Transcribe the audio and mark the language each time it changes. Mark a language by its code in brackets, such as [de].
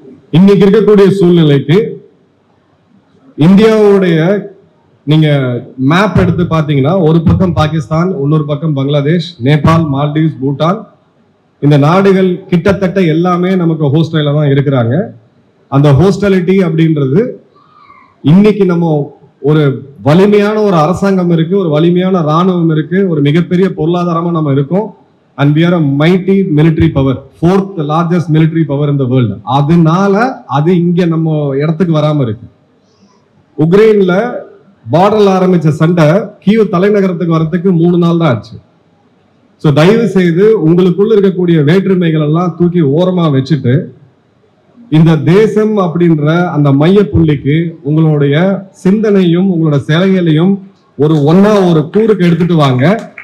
[ta] இன்னைக்கு இருக்கக்கூடிய சூழ்நிலைக்கு இந்தியாவுடைய நீங்க மேப் எடுத்து பாத்தீங்கன்னா, ஒரு பக்கம் பாகிஸ்தான், இன்னொரு பக்கம் பங்களாதேஷ், நேபாள், மால்டீவ்ஸ், பூட்டான், இந்த நாடுகள் கிட்டத்தட்ட எல்லாமே நமக்கு ஹோஸ்டைல தான் இருக்கிறாங்க. அந்த ஹோஸ்டாலிட்டி அப்படின்றது இன்னைக்கு நம்ம ஒரு வலிமையான ஒரு அரசாங்கம் இருக்கு, ஒரு வலிமையான ராணுவம் இருக்கு, ஒரு மிகப்பெரிய பொருளாதாரமா நம்ம இருக்கோம். [en] And we are a mighty military power, 4th largest military power in the world. [ta] அதனால அது இங்க நம்ம இடத்துக்கு வராம இருக்கு. உக்ரைன்ல பார்டர்ல ஆரம்பிச்ச சண்டை கீவ் தலைநகரத்துக்கு வரதுக்கு 3 நாள் தான் ஆச்சு. சோ தயவு செய்து உங்களுக்குள்ள இருக்கக்கூடிய வேற்றுமைகள் எல்லாம் தூக்கி ஓரமா வச்சுட்டு இந்த தேசம் அப்படின்ற அந்த மைய புள்ளிக்கு உங்களுடைய சிந்தனையும் உங்களோட செயல்களையும் ஒரு கூறுக்கு எடுத்துட்டு வாங்க.